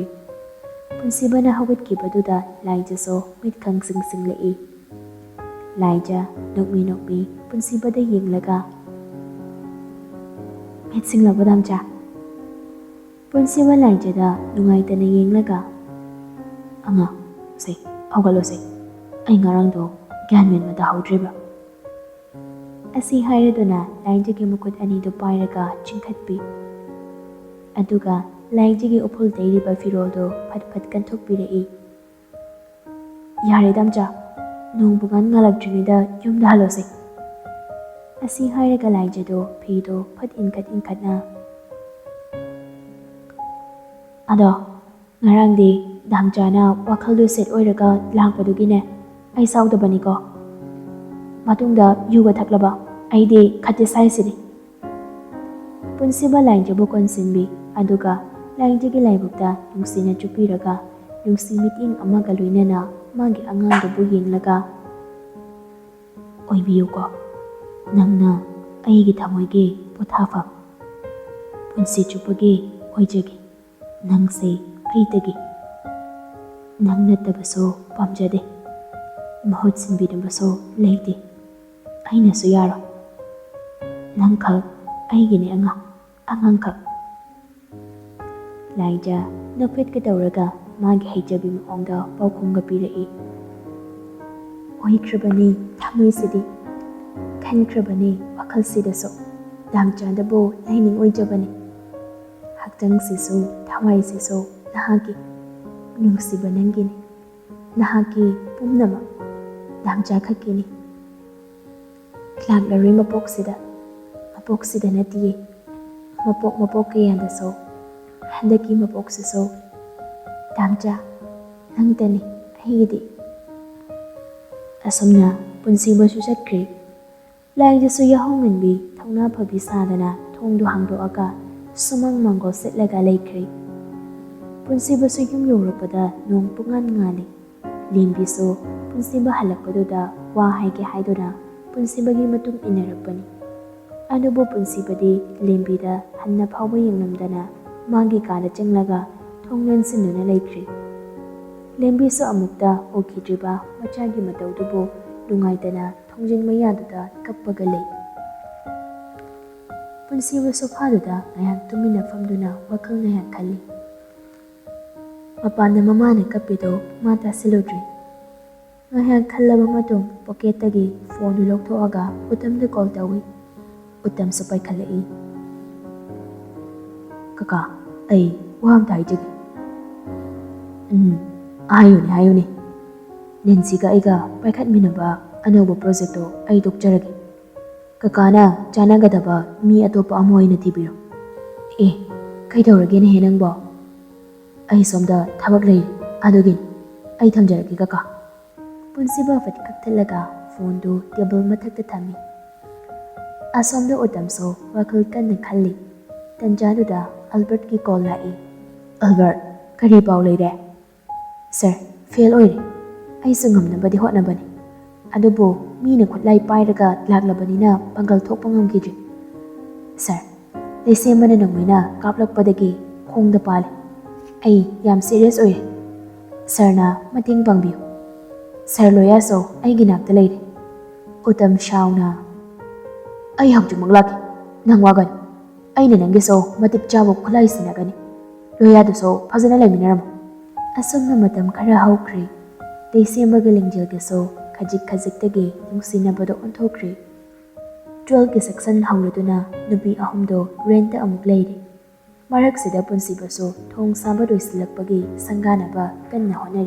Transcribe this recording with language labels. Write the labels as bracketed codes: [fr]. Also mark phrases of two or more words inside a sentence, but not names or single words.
[mni] Punsibana haugatkibaduda laijaso mitkhang singlei. Laija nokmi punsibada yenglaga mitsinglabu damcha. Punsiba laijada nungaitana yenglaga anga sei haugatlo sei ai ngarangdo gyanmen mata haudriba. Asi hairaduna laijagi mukut anido pairaga chingkhatpi. Aduga laijagi upul dairiba firoldo phat kanthokpirei. Yare damcha nongbugan ngalakdrinida yumda halose. Asi hairaga laijado phido phat inkhatna. Ado ngarangdi damchana wakhaldu set oiraga lakpadugine ai saudabani ko. Matungda yuga thaklaba aide khate saisini. Punsiba lainjabu konsinbi aduga lainjagi laibukta nungsina chupiraga nungsi miting amaga loinana magi angangdubu yenglaga oibiyuko nangna aigi thamoigi pothafam punsi chupagi oijagi nangse aitagi nangna tabaso pamjade mahut sinbidabaso leite aina su yaro nangkhak aigini angangkhak. Laija nokfet ka tawraga magi haijabi maongda paukhumga pirei. Oikrabani thamoisidi khankrabani wakhalsidaso damchadabu laining oijabani. Haktang sisu thawai sisu nahagi nungsiba nangini nahagi pumnama damcha khakini. Laglari mapoksida natiye mapok kayandaso handaki mapoksiso damcha nangtani aigidi. Asomna punsibasu chatkri laijasu yahonganbi thongna phabi sadana thongdu hangdoaga sumang mangol setlaga leikri. Punsibasu yum yorapada nong pungan ngani limbiso punsiba halakpaduda wa haige haiduna punsibagi matung inarapani. Adubu punsibadi limbida hanna phawba yengnamdana magi kada chenglaga thonglen sinuna leikri. Limbiso amukta okidriba machagi mataudubu dungaitana thongjin mayaduda kappaga lei. Punsiba sofaduda ngayak tumina famduna wakhal ngayak khalli. Mapanda mamana kappido mata siludri. Ngayak khallaba matung pocketagi phone lokthoaga utamda call tawi. Utam sapai khalai. Kaka ai wam thai jagi. Ayuni Nancy ga aiga paikhat minaba anoba project to ai dokjaragi. Kakana chanagadaba mi atopa amoina tibiro. Kai tawrage ne henangbo. Ai somda thabak lei adugin ai thamjaragi kaka. Punsiba fat kakthalaga phone do table mathakta thami. Asomda utamso wakhal kanna khalli. Tanjaduda Albert ki call lai. Albert kari paw leire. Sir fail oire. Ai sungamnabadi hotnabani. Adubo mina khutlai pairaga laglabanina pangal thokpa ngamkidri. Sir leisembana nangmina kaplakpadagi khongda pale. Ai yam serious oire. Sir na mating pangbiu. Sir loya so ai ginakta leire. Utam shauna ai hawjung maglaki nang wagan ai nanangi so matip chabu khulai sinagani loya do so phajana laiminaramo. Asomna matam khara haukri leisembaga lingjelga so khajik nungsinabado onthokri. 12 ki section hauraduna nubi ahumdo renta amuk leire. Maraksida punsibaso thong sabado isilakpagi sanganaba kanna honari.